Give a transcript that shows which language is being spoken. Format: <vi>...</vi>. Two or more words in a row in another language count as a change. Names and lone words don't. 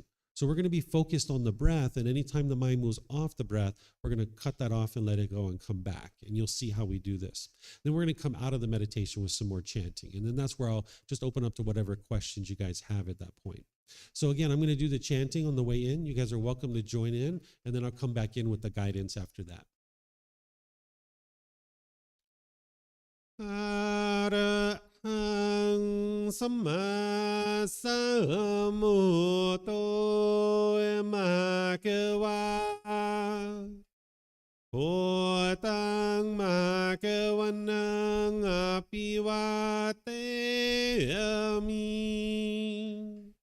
<en>So we're going to be focused on the breath, and anytime the mind moves off the breath, we're going to cut that off and let it go and come back. And you'll see how we do this. Then we're going to come out of the meditation with some more chanting. And then that's where I'll just open up to whatever questions you guys have at that point. So again, I'm going to do the chanting on the way in. You guys are welcome to join in, and then I'll come back in with the guidance after that.</en> <pi>Arahang Samma Sambuddho Bhagava Wat Tung Bhagavanang Apivateyami</pi>